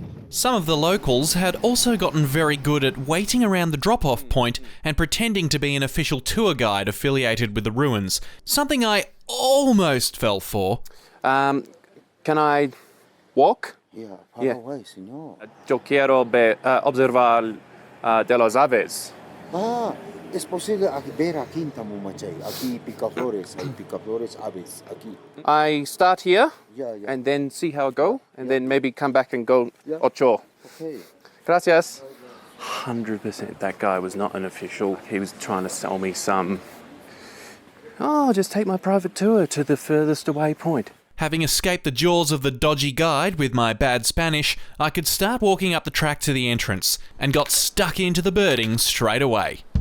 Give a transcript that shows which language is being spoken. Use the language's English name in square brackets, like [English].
[English] Some of the locals had also gotten very good at waiting around the drop-off point and pretending to be an official tour guide affiliated with the ruins, something I almost fell for. Can I walk? Yeah, far away, señor. [Spanish] Yo quiero observar de las aves. Es posible ver aquí en Tambomachay. Aquí picaflores, hay picaflores aves, aquí. [English] I start here Yeah. and then see how it go, and then maybe come back and go ocho. Okay. [Spanish] Gracias. [English] 100% that guy was not an official. He was trying to sell me some, just take my private tour to the furthest away point. Having escaped the jaws of the dodgy guide with my bad Spanish, I could start walking up the track to the entrance, and got stuck into the birding straight away.